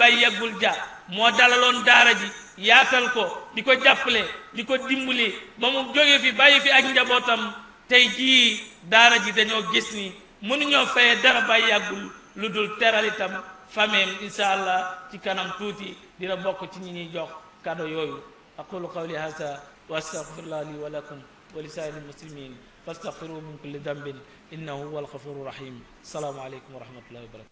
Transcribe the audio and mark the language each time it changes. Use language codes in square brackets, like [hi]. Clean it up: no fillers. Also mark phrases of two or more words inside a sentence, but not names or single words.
[wo] Baye Yaggul Dia moo dalaloon daara ji yaatal ko di ko jàppale di ko dimbali ba mu jógee fi bàyyi fi ak njabootam tey jii daara ji dañoo gis ni mënuñoo fayee dara Baye Yaggul lu dul teral itam fameem [ar] إن شاء الله [wo] ci kanam tuuti dina bokk ci ñi ñuy jox kado yooyu [ar] أقول قولي هذا وأستغفر الله لي ولكم ولسائر المسلمين فأستغفره من كل ذنب إنه هو الغفور الرحيم. السلام عليكم ورحمة الله وبركاته.